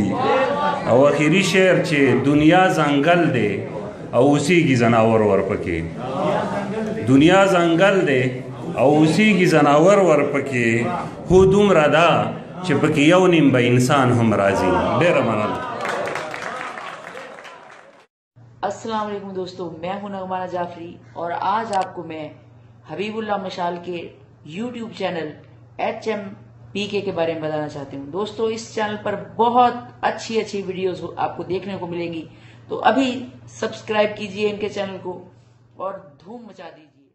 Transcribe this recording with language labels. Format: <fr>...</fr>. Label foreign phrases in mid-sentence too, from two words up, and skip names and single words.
<ps>او اخیری شعر چې دنیا ځنګل دی او اوسیږي ځناور ورپکې، دنیا ځنګل دی او اوسیږي ځناور ورپکې، خو دومره ده چې پکې یو نیم به انسان هم راځي. ډېره مننه.</ps> <ur>السلام علیکم دوستوں، میں ہوں نغمانہ جعفری اور آج آپ کو میں حبیب اللہ مشال کے YouTube چینل HMPK کے بارے میں بتانا چاہتی ہوں. دوستوں، اس چینل پر بہت اچھی ویڈیوز آپ کو دیکھنے کو ملیں گی، تو ابھی سبسکرائب کیجیے ان کے چینل کو اور دھوم مچا دیجیے.</ur>